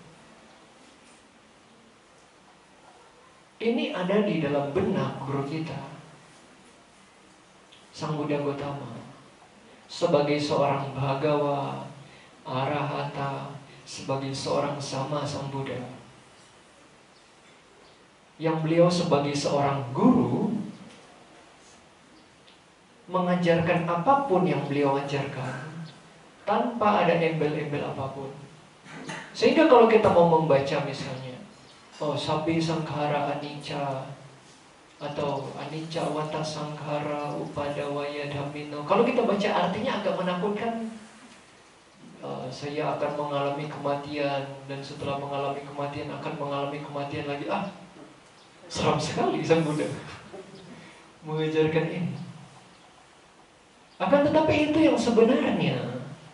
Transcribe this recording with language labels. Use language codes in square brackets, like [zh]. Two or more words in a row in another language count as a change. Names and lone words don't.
[id] Ini ada di dalam benak guru kita, Sang Buddha Gotama, sebagai seorang bhagawa, arahata, sebagai seorang sama Sang Buddha, yang beliau sebagai seorang guru mengajarkan apapun yang beliau ajarkan tanpa ada embel-embel apapun. Sehingga kalau kita mau membaca misalnya, [pi] Sabbi Sankhara Anicca, atau Anicca Wata Sankhara Upadawaya Dhammino, [id] kalau kita baca artinya agak menakutkan. Saya akan mengalami kematian, dan setelah mengalami kematian akan mengalami kematian lagi. Seram sekali Sang Buddha mengajarkan ini. Akan tetapi itu yang sebenarnya.